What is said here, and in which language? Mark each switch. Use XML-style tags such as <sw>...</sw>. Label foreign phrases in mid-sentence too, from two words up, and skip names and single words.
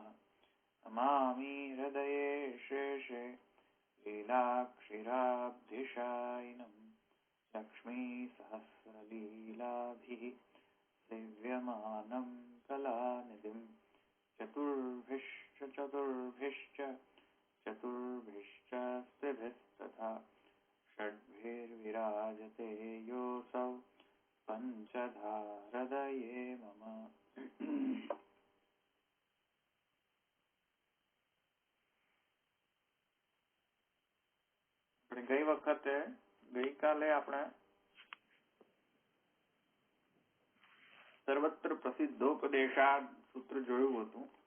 <sa>नमामि हृदये शेषे लीलाक्षीराब्धिशायिनम् लक्ष्मीसहस्रलीलाभिः सेव्यमानं कलानिधिम् चतुर्भिश्च स्त्रिभिस्तथा षड्भिर्विराजते योऽसौ पञ्चधारदये मम।</sa> <gu>ગઈ વખતે ગઈકાલે આપણે સર્વત્ર પ્રસિદ્ધોપદેશાદ સૂત્ર જોયું હતું.</gu>